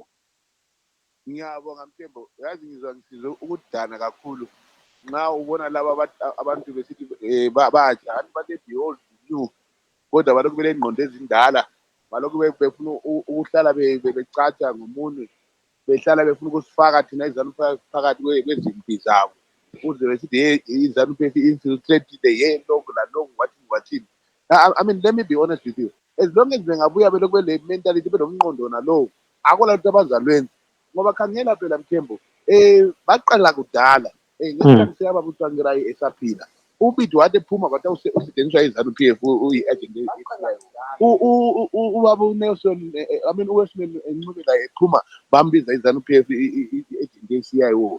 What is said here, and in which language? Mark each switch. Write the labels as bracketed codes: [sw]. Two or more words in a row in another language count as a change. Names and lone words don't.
[nd] Ngiyabonga Mthembo, yazi ngizwa ukudana kakhulu nxa ubona laba abantu besithi batsha bathi [en] behold new, [nd] kodwa balokhu belengqondo ezindala, balokhu befuna ukuhlala becatsha ngomunwe, behlala befuna ukusifaka thina iZANU phakathi kwezimpi zabo, ukuze besithi iZANU PF infiltrated lokhu lalokhu wathini. [en] I mean, let me be honest with you, as long as [nd] bengabuya belokhu bele [en] mentality [nd] belomqondo nalowo, akola lutho abazalwenza. Ngoba khangela phela Mthembo, baqala kudala, ngesikhathi siyababa uTsvangirai esaphila, uBiti wathi ephuma kwathi usetshenziswa iZANU PF uyi-agent ubaba uNelson, uWesman Ncubela ephuma bambiza iZANU PF i-agent ye-CIO.